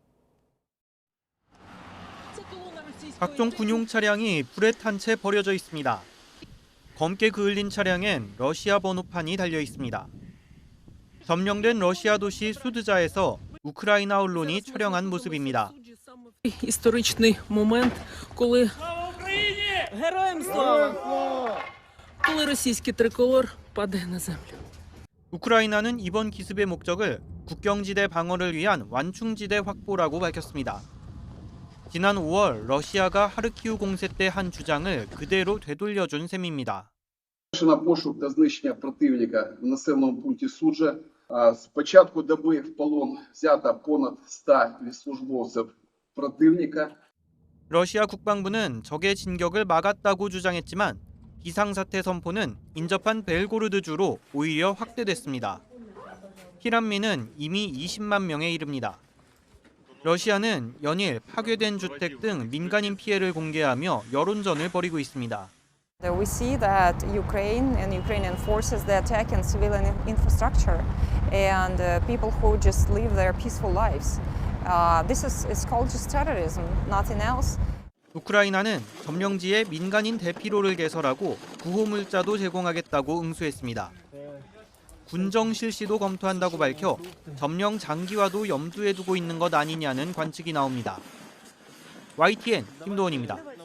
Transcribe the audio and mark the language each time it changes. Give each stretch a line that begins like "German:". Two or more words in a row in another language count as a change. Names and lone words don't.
Korean: 각종 군용 차량이 불에 탄 채 버려져 있습니다. 검게 그을린 차량엔 러시아 번호판이 달려 있습니다. 점령된 러시아 도시 수드자에서 우크라이나 언론이 촬영한 모습입니다.
Ukrainian: Історичний момент, коли коли російський триколор падає на землю.
Korean: 우크라이나는 이번 기습의 목적을 국경지대 방어를 위한 완충지대 확보라고 밝혔습니다. 지난 5월 러시아가 하르키우 공세 때 한 주장을 그대로 되돌려준 셈입니다.
Ukrainian: На пошук та знищення противника в населеному пункті Суджа. З початку доби в полон взято понад 100 службовців противника.
Korean: 러시아 국방부는 적의 진격을 막았다고 주장했지만 비상사태 선포는 인접한 벨고르드주로 오히려 확대됐습니다. 피란민은 이미 20만 명에 이릅니다. 러시아는 연일 파괴된 주택 등 민간인 피해를 공개하며 여론전을 벌이고 있습니다.
English: We see that Ukraine and Ukrainian forces they attack in civilian infrastructure and people who just live their peaceful lives. This is called just terrorism, nothing else.
Korean: 우크라이나는 점령지에 민간인 대피로를 개설하고 구호물자도 제공하겠다고 응수했습니다. 군정 실시도 검토한다고 밝혀 점령 장기화도 염두에 두고 있는 것 아니냐는 관측이 나옵니다. YTN 김도원입니다.